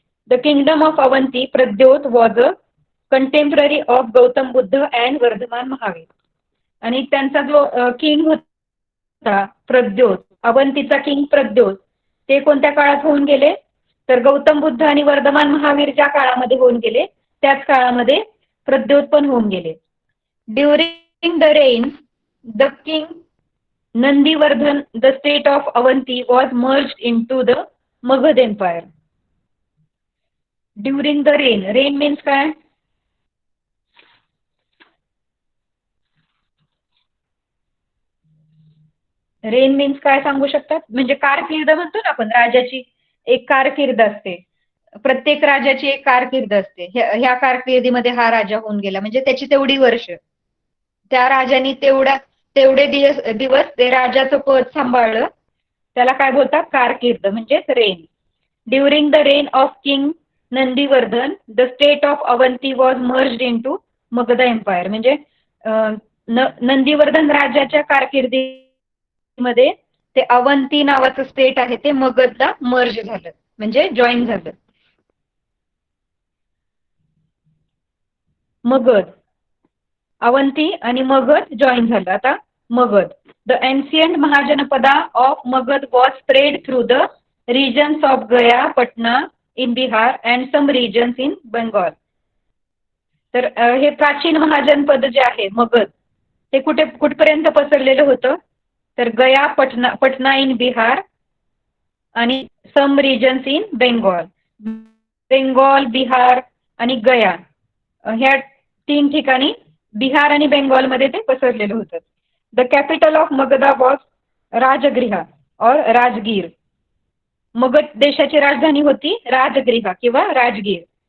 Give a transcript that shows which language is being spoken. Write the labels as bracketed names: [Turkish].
[English] The kingdom of Avanti Pradyot was a contemporary of Gautam Buddha and Vardhaman Mahavir. [Marathi] आणि त्यांचा जो किंग होता प्रद्योत, अवंतीचा किंग प्रद्योत, ते कोणत्या काळात होऊन गेले तर गौतम बुद्ध आणि वर्धमान महावीर ज्या काळामध्ये होऊन गेले त्याच काळामध्ये प्रद्योत पण होऊन गेले. [English] During the reign the king Nandivardhan the state of Avanti was merged into the Magadh empire. During the reign, reign means काय? [Marathi] रेन मीन्स काय सांगू शकतात? म्हणजे कारकीर्द म्हणतो ना आपण, राजाची एक कारकीर्द असते, प्रत्येक राजाची एक कारकीर्द असते. ह्या कारकिर्दीमध्ये हा राजा होऊन गेला म्हणजे त्याची तेवढी वर्ष, त्या राजाने तेवढे दिवस ते राजाचं पद सांभाळलं, त्याला काय बोलतात? कारकीर्द म्हणजेच rain. [English] During the reign of king Nandivardhan the state of Avanti was merged into Magadh empire. [Marathi] म्हणजे नंदीवर्धन राजाच्या कारकिर्दीमध्ये ते अवंती नावाचं स्टेट आहे ते मगधला मर्ज झालं, म्हणजे जॉईन झालं. मगध, अवंती आणि मगध जॉईन झालं. [English] आता Magadh, the ancient mahajanapada of Magadh was spread through the regions of Gaya, Patna in Bihar and some regions in Bengal. [Marathi] तर हे प्राचीन महाजनपद जे आहे मगध ते कुठपर्यंत पसरलेलं होतं तर गया, पटना इन बिहार आणि [English] Some regions in Bengal. [Marathi] Bengal, Bihar आणि गया ह्या 3 ठिकाणी बिहार आणि बेंगॉलमध्ये ते पसरलेलं होतं. [English] The capital of Magadha was Rajagriha or Rajgir. [Marathi] मगध देशाची राजधानी होती राजगृहा किंवा राजगीर.